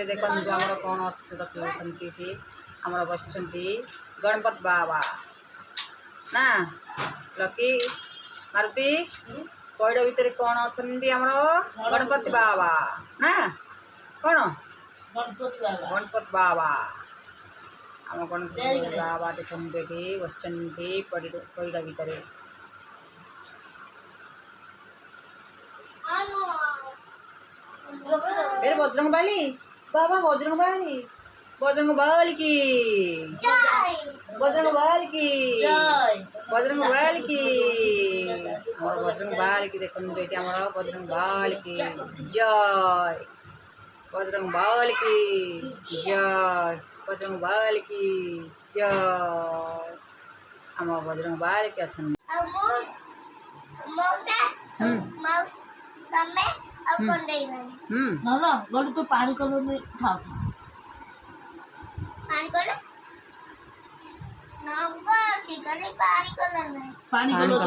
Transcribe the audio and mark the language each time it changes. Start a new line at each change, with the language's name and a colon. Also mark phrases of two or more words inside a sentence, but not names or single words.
Odia: ଦେଖନ୍ତୁ ଆମର କ'ଣ ରଖିଛନ୍ତି ସେ ଆମର ବସିଛନ୍ତି ଗଣପତି ବାବା ନା ଲକି ମାରୁତି ପଇଡ଼ ଭିତରେ କ'ଣ ଅଛନ୍ତି ଆମର ଗଣପତି ବାବା ନା କ'ଣ ଗଣପତି ବାବା ଆମ ଗଣପତି ବାବା ଦେଖନ୍ତୁ ଏଠି ବସିଛନ୍ତି ପଇଡ଼ ଭିତରେ
Hindi: मेरे बजरंग बाली बाबा बजरंग बाली की बजरंग बाल की बजरंग बाल की हमारा बजरंग बाल की देखो बेटी हमारा बजरंग बाल की जय बजरंग बाल की जय बजरंग बाल की जय हमारा बजरंग बाल की असम ना बोले तो पानी कलर में था पानी पानी कलर तो